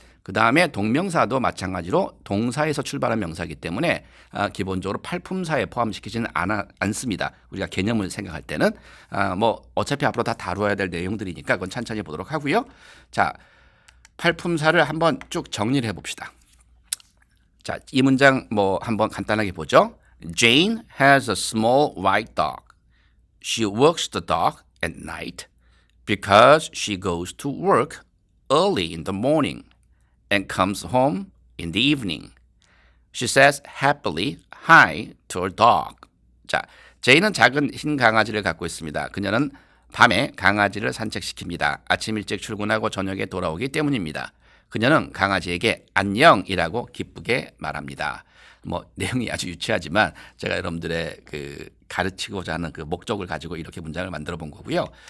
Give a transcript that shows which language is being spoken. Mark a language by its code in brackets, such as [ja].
[ko] 그 다음에 동명사도 마찬가지로 동사에서 출발한 명사이기 때문에 기본적으로 팔품사에 포함시키지는 않습니다. 우리가 개념을 생각할 때는 뭐 어차피 앞으로 다 다루어야 될 내용들이니까 그건 천천히 보도록 하고요. 자, 팔품사를 한번 쭉 정리를 해봅시다. 자, 이 문장 뭐 한번 간단하게 보죠. [en] Jane has a small white dog. She walks the dog at night because she goes to work early in the morning and comes home in the evening. She says happily hi to her dog. [ko] 자, 제이는 작은 흰 강아지를 갖고 있습니다. 그녀는 밤에 강아지를 산책시킵니다. 아침 일찍 출근하고 저녁에 돌아오기 때문입니다. 그녀는 강아지에게 안녕이라고 기쁘게 말합니다. 뭐 내용이 아주 유치하지만 제가 여러분들의 그 가르치고자 하는 그 목적을 가지고 이렇게 문장을 만들어 본 거고요.